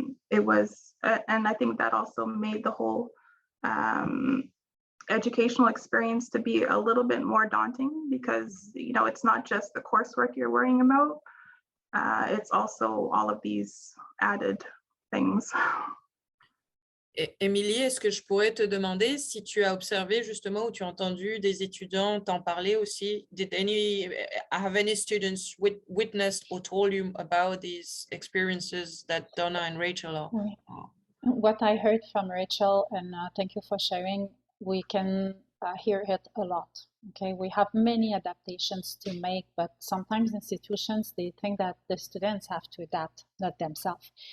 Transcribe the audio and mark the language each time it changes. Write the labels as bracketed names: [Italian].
[English] It was, and I think that also made the whole educational experience to be a little bit more daunting, because, you know, it's not just the coursework you're worrying about. It's also all of these added things. [French] Émilie, est-ce que je pourrais te demander si tu as observé justement, ou tu as entendu des étudiants t'en parler aussi? [English] Have any students witnessed or told you about these experiences that Donna and Rachel are? What I heard from Rachel, and thank you for sharing, we can hear it a lot. Okay, we have many adaptations to make, but sometimes institutions, they think that the students have to adapt, not themselves.